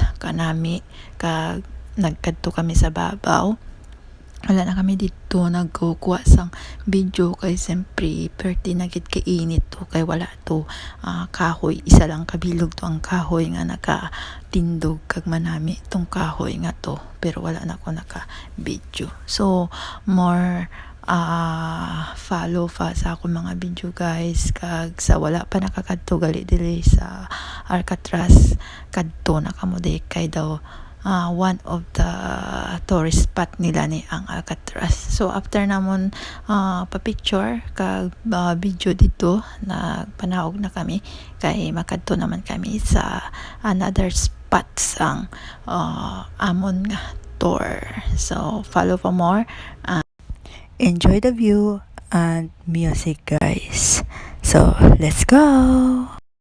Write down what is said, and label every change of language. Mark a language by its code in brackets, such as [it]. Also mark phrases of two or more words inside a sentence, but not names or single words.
[hil] Kanami kag nagkadto kami sa babaw. Wala na kami dito nagkukuha sang video kay siyempre perti na gid kay init to, kay wala to kahoy, isa lang kabilog to ang kahoy nga nakatindog, kag manami tong kahoy nga to, pero wala na ko naka video. So [en] more follow [hil] fa sa ako mga video guys, kag sa wala pa nakakadto gali dili sa Alcatraz, kadto na kamo di kay daw [en] one of the tourist spot [hil] nila ni ang Alcatraz. So after namon pa-picture kag video dito, nagpanaog na kami kay makadto naman kami sa [en] another spot [hil] sang amon nga tour. [en] So follow for more. Enjoy the view and music guys. So let's go.